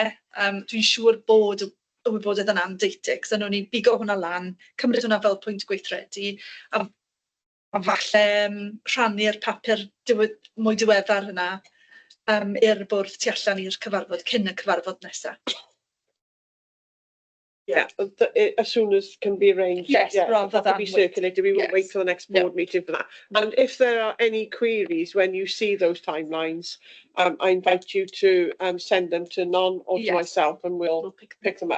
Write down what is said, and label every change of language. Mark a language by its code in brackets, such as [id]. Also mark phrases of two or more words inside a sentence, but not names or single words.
[cy] Dwi'n siŵr bod y wybodaeth yna'n deitig, so nhw'n ni bigo hwnna lan, cymryd hwnna fel pwynt gweithredu, a falle rhannu'r papur mwy diweddar yna i'r bwrdd tu allan i'r cyfarfod cyn y cyfarfod nesaf. [en] Yeah, as soon as can be arranged. Yes, yeah, rather than be circulated. We won't wait for the next board meeting for that. And if there are any queries when you see those timelines, I invite you to send them to Non or to myself, and we'll pick them up.